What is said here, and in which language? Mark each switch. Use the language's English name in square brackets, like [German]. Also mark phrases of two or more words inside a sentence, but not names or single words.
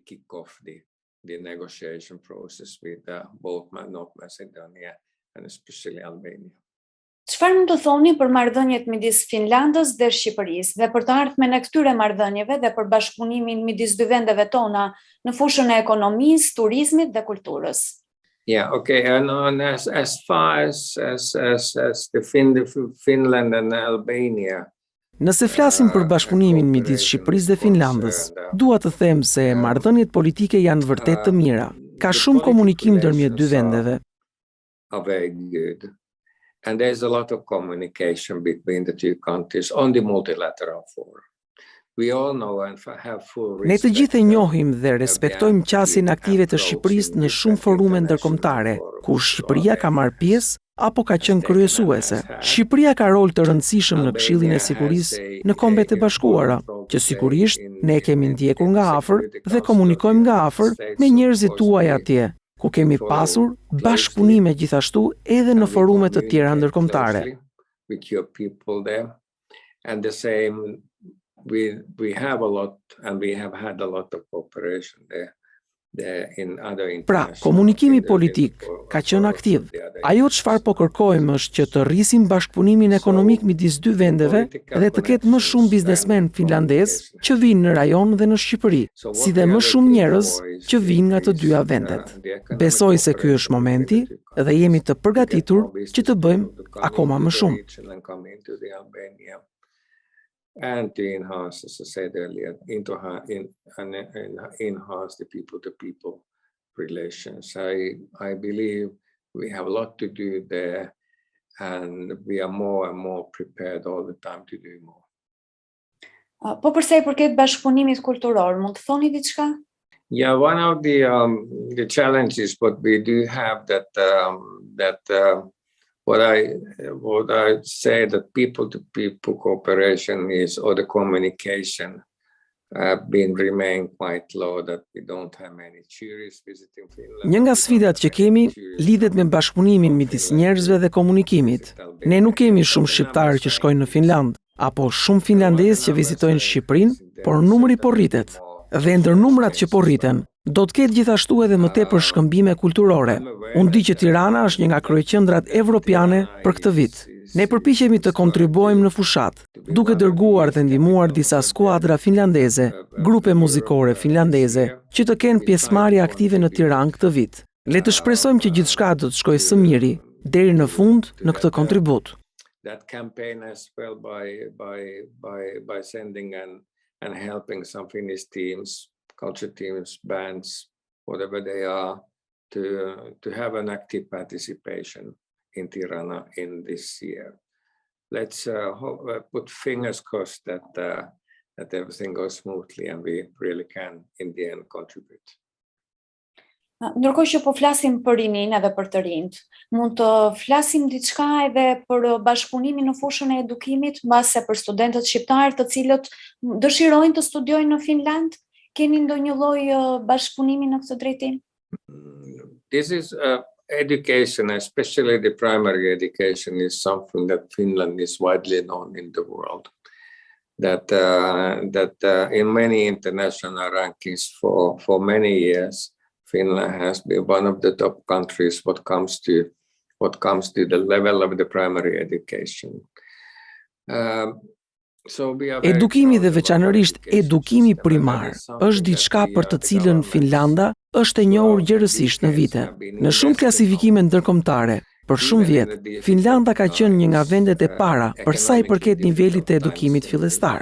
[Albanian] Çfarë mund të thoni për marrëdhëniet midis Finlandës dhe Shqipërisë dhe për të ardhmen e këtyre marrëdhënieve dhe për bashkëpunimin midis dy vendeve tona në fushën e ekonomisë, turizmit dhe kulturës? [English] Yeah, okay, and as far as the Finland and Albania. [Albanian] Nëse flasim për bashkëpunimin midis Shqipërisë dhe Finlandës, dua të them se marrëdhëniet politike janë vërtet të mira. Ka shumë komunikim ndërmjet dy vendeve. [English] Very good. And there's a lot of communication between the two countries on the multilateral forum. [Albanian] Ne të gjithë e njohim dhe respektojmë qasjen aktive të Shqipërisë në shumë forume ndërkombëtare, ku Shqipëria ka marrë pjesë apo ka qenë kryesuese. Shqipëria ka rol të rëndësishëm në Këshillin e Sigurisë në Kombet e Bashkuara, që sigurisht ne kemi ndjekur nga afër dhe komunikojmë nga afër me njerëzit tuaj atje, ku kemi pasur bashkëpunime gjithashtu edhe në forume të tjera ndërkombëtare. [English] We have a lot and we have had a lot of cooperation there in other [Albanian] Pra, komunikimi politik ka qenë aktiv. Ajo çfarë po kërkojmë është që të rrisim bashkëpunimin ekonomik midis dy vendeve dhe të ketë më shumë biznesmen finlandez që vinë në rajon dhe në Shqipëri, si dhe më shumë njerëz që vinë nga të dyja vendet. Besoj se ky është momenti dhe jemi të përgatitur që të bëjmë akoma më shumë. [English] And to enhance, as I said earlier, enhance the people-to-people relations. I believe we have a lot to do there, and we are more and more prepared all the time to do more. [Albanian] Po përsa i përket bashkëpunimit kulturor, mund të thoni diçka? [English] Yeah, one of the challenges, but we do have what I say that people-to-people cooperation is, or the communication remain quite low, that we don't have many tourists visiting Finland. [Albanian] Një nga sfidat që kemi lidhet me bashkëpunimin midis njerëzve dhe komunikimit. Ne nuk kemi shumë shqiptarë që shkojnë në Finland, apo shumë finlandezë që vizitojnë Shqipërinë, por numri po rritet. Dhe ndër numrat që po rriten, do të ketë gjithashtu edhe më tepër shkëmbime kulturore. Unë di që Tirana është një nga kryeqendrat evropiane për këtë vit. Ne përpiqemi të kontribuojmë në fushat, duke dërguar dhe ndihmuar disa skuadra finlandeze, grupe muzikore finlandeze, që të kenë pjesëmarrje aktive në Tiranë këtë vit. Le të shpresojmë që gjithçka do të shkojë së miri deri në fund në këtë kontribut. [English] That campaign as well by sending and helping some Finnish teams, culture teams, bands, whatever they are, to have an active participation in Tirana in this year. Let's put fingers crossed that everything goes smoothly and we really can in the end contribute. [Albanian] Ndërkohë që po flasim për rinin edhe për të rinjt, mund të flasim diçka edhe për bashkëpunimin në fushën e edukimit, mbase për studentët shqiptarë të cilët dëshirojnë të studiojnë në Finland? Keni ndonjë lloj bashkëpunimi në këtë drejtim? [English] This is education, especially the primary education, is something that Finland is widely known in the world. That in many international rankings for many years, Finland has been one of the top countries what comes to the level of the primary education. [Albanian] Edukimi dhe veçanërisht edukimi primar është diçka për të cilën Finlanda është e njohur gjerësisht në vite. Në shumë klasifikime ndërkombëtare, për shumë vjet, Finlanda ka qenë një nga vendet e para për sa i përket nivelit të edukimit fillestar.